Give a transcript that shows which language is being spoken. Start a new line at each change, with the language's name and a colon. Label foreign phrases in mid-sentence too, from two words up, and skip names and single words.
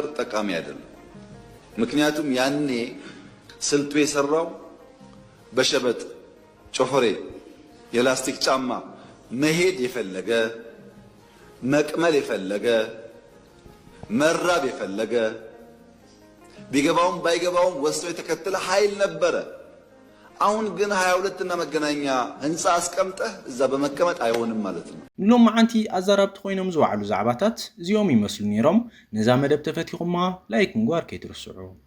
Amharic: ጠቃሚ አይደለም ምክንያቱም ያኔ ስልቱ የሰራው በሸበጥ ጮፈሬ የላስቲክ ጫማ መሄድ የፈለገ መቅመል የፈለገ መራብ የፈለገ ቢገባውም ባይገባውም ወስዶ የተከተለ ኃይል ነበረ አሁን ግን 22 እና መገናኛ ህንጻ አስቀምጠህ እዛ በመቀመጥ አይሆንም ማለት ነው
Tigrinya: ሎም ማዓንቲ አዛራብት ኮይኖም ዝዋዕሉ ዛዕባታት እዚኦም ይመስሉ ነይሮም ነዛ መደብ ተፈቲኹማ ላይክ ምግባር ከይትርስዑ